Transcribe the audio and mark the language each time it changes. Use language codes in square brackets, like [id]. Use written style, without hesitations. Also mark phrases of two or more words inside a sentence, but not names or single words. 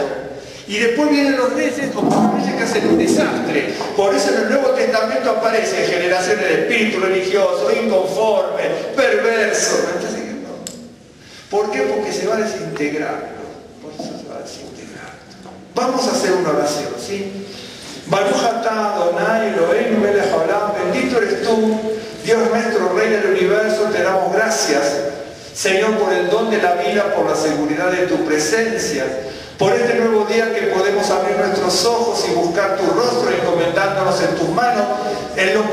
[es] Y después vienen los reyes, como los reyes que hacen un desastre. Por eso en el Nuevo Testamento aparecen generaciones de espíritu religioso, inconforme, perverso. ¿Me está siguiendo? ¿Por qué? Porque se va desintegrando. Por eso se va desintegrando. Vamos a hacer una oración, ¿sí? [he] ברוך אתה אדוני אלוהינו מלך העולם, [es] bendito eres tú, Dios nuestro, Rey del universo, te damos gracias, Señor, por el don de la vida, por la seguridad de tu presencia, por este nuevo día que podemos abrir nuestros ojos y buscar tu rostro, encomendándonos en tus manos, en lo